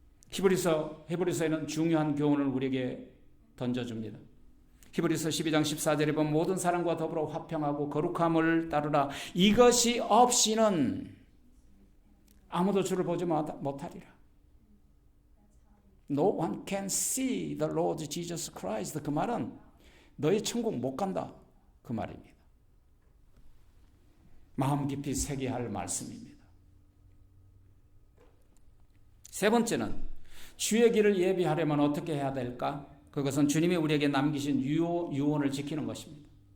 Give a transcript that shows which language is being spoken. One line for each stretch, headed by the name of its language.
Korean: 히브리서에는 중요한 교훈을 우리에게 던져줍니다. 히브리서 12장 14절에 보면 모든 사람과 더불어 화평하고 거룩함을 따르라. 이것이 없이는 아무도 주를 보지 못하리라.
English: No one can see the Lord Jesus Christ.
Korean: 그 말은 너희 천국 못 간다. 그 말입니다. 마음 깊이 새겨야 할 말씀입니다. 세 번째는 주의 길을 예비하려면 어떻게 해야 될까? 그것은 주님이 우리에게 남기신 유언을 지키는 것입니다.